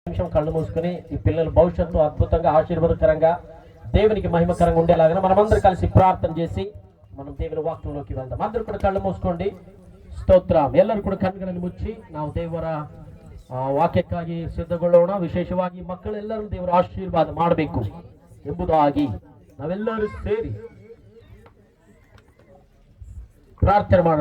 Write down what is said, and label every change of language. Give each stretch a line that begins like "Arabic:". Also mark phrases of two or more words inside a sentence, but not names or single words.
Telugu: నిమిషం కళ్ళు మూసుకుని ఈ పిల్లల భవిష్యత్తు అద్భుతంగా ఆశీర్వాదకరంగా దేవునికి మహిమకరంగా ఉండేలాగా మనమందరం కలిసి ప్రార్థన చేసి మనం దేవుని వాక్యంలోకి వెళ్దాం. అందరూ కూడా కళ్ళు మూస్కొండు స్తోత్ర.
Kannada: ಎಲ್ಲರೂ ಕೂಡ ಕಣ್ಣುಗಳನ್ನು ಮುಚ್ಚಿ ನಾವು ದೇವರ ವಾಕ್ಯಕ್ಕಾಗಿ ಸಿದ್ಧಗೊಳ್ಳೋಣ. ವಿಶೇಷವಾಗಿ ಮಕ್ಕಳೆಲ್ಲರೂ ದೇವರ ಆಶೀರ್ವಾದ ಮಾಡಬೇಕು ಎಂಬುದಾಗಿ ನಾವೆಲ್ಲರೂ ಸೇರಿ ಪ್ರಾರ್ಥನೆ ಮಾಡೋಣ.